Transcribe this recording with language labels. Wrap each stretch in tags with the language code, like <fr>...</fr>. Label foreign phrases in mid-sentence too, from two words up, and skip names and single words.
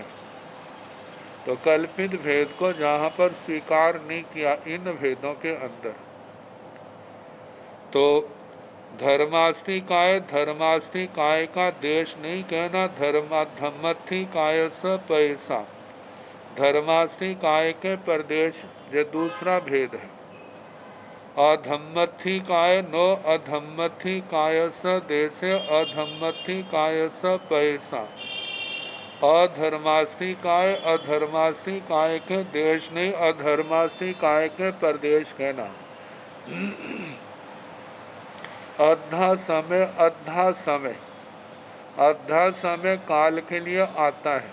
<hi>तो कल्पित भेद को जहाँ पर स्वीकार नहीं किया इन भेदों के अंदर, तो धर्मास्थि काय का देश नहीं कहना।</hi> <pka>धम्मथि काय स पैसा,</pka> <hi>धर्मास्थि काय के प्रदेश ये दूसरा भेद है।</hi> <pka>अधम्मथि काय नो अधम्मथि काय स देशे, अधम्मथि काय स पैसा।</pka> <hi>अधर्मास्थि काय के देश नहीं, अधर्मास्थि काय के प्रदेश कहना। अद्धा समय काल के लिए आता है।</hi>